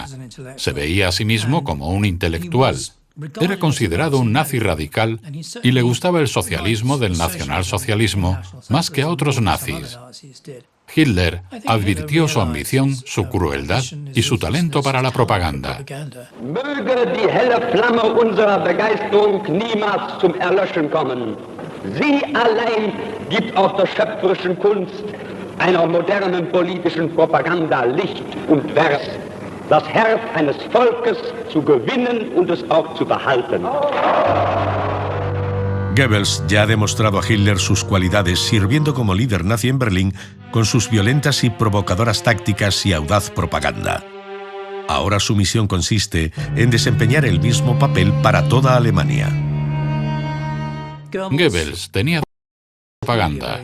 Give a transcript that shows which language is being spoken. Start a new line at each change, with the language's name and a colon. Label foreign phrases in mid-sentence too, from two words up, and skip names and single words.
Spanish: Se veía a sí mismo como un intelectual. Era considerado un nazi radical y le gustaba el socialismo del nacionalsocialismo más que a otros nazis. Hitler advirtió su ambición, su crueldad y su talento para la propaganda.
German: Möge die helle Flamme unserer Begeisterung niemals zum Erlöschen kommen. Sie allein gibt auch der schöpferischen Kunst einer modernen politischen Propaganda Licht und Werk, das Herz eines Volkes zu gewinnen und es auch zu behalten.
Spanish: Goebbels ya ha demostrado a Hitler sus cualidades sirviendo como líder nazi en Berlín con sus violentas y provocadoras tácticas y audaz propaganda. Ahora su misión consiste en desempeñar el mismo papel para toda Alemania. Goebbels tenía propaganda.